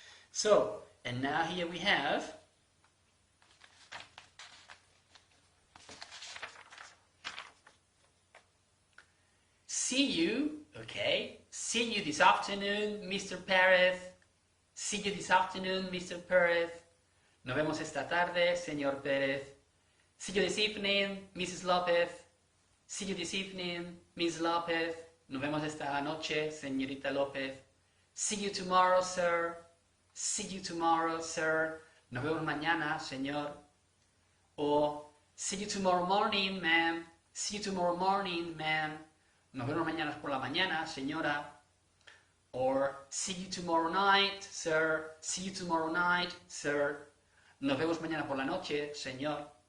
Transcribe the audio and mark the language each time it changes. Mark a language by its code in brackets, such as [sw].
[en] So, and now here we have see you, okay? See you this afternoon, Mr. Perez. See you this afternoon, Mr. Perez. [es] Nos vemos esta tarde, señor Pérez. [en] See you this evening, Mrs. López. See you this evening, Miss López. [es] Nos vemos esta noche, señorita López. [en] See you tomorrow, sir. See you tomorrow, sir. [es] Nos vemos mañana, señor. [en] O see you tomorrow morning, ma'am. See you tomorrow morning, ma'am. [es] Nos vemos mañana por la mañana, señora. [en] Or see you tomorrow night, sir. See you tomorrow night, sir. [es] Nos vemos mañana por la noche, señor.